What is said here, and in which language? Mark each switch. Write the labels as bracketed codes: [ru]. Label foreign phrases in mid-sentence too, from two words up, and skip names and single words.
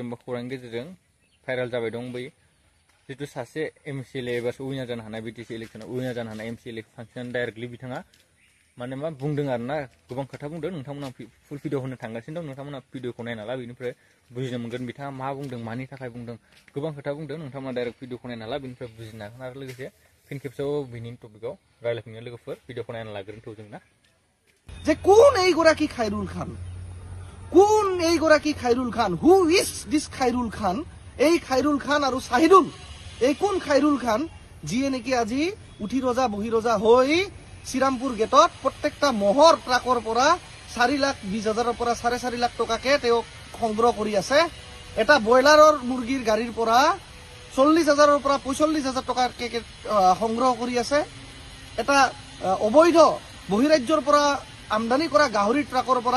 [brx] बा खौरांनि गेजेरजों भाइरेल जाबाय दं बै जितु सासे एमसिएलए एबा उइनार जानो हानाय बिटिसि इलेक्सनाव उइनार जानो हानाय एमसिएलए फांसन डाइरेक्टलि बिथाङा माने मा बुंदों आरोना गोबां खोथा बुंदों नोंथांमोना [en] full video [brx] होनो थांगासिनो दं नोंथांमोना भिडिअखौ नायना ला बेनिफ्राय बुजिनो मोनगोन बिथाङा मा बुंदों मानि थाखाय बुंदों गोबां खोथा बुंदों नोंथांमोना [en] direct video [brx] नायना ला बेनिफ्राय बुजिनो हागोन आरो लोगोसे फिन खेबसेयाव बिनि टपिकआव रायलायफिननो लोगोफोर भिडिअखौ नायना लाग्रोनोथ' जोंना [as] যে কোন এইগৰাকী খাইৰুল খান কোন এইগৰাকী খাইৰুল খান [en] who is this [as] খাইৰুল খান এই খাইৰুল খান আৰু শাহিদুল এই কোন খাইৰুল খান যিয়ে নেকি আজি উঠি ৰজা বহি ৰজা হৈ শ্ৰীৰামপুৰ গেটত প্ৰত্যেকটা মহৰ ট্ৰাকৰ পৰা 4,20,000ৰ পৰা 4.5 লাখ টকাকে তেওঁ সংগ্ৰহ কৰি আছে এটা বয়লাৰৰ মুৰ্গীৰ গাড়ীৰ পৰা 40,000ৰ পৰা 45,000 টকাকে সংগ্ৰহ কৰি আছে এটা অবৈধ বহিৰাজ্যৰ পৰা আমদানি কৰা গাহৰি ট্ৰাকৰ পৰা